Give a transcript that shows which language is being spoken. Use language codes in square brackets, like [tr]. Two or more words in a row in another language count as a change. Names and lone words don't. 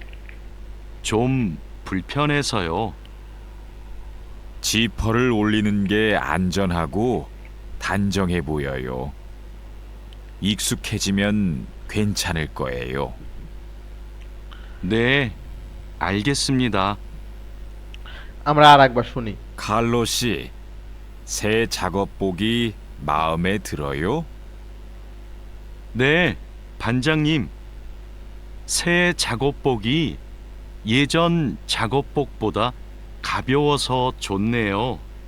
[ko] 좀 불편해서요. 지퍼를 올리는 게 안전하고 단정해 보여요. 익숙해지면 괜찮을 거예요. 네, 알겠습니다. [bn] আমরা আর একবার শুনি। [ko] 칼로 씨, 새 작업복이 마음에 들어요? 네, 반장님. 새 작업복이 예전 작업복보다 가벼워서 좋네요.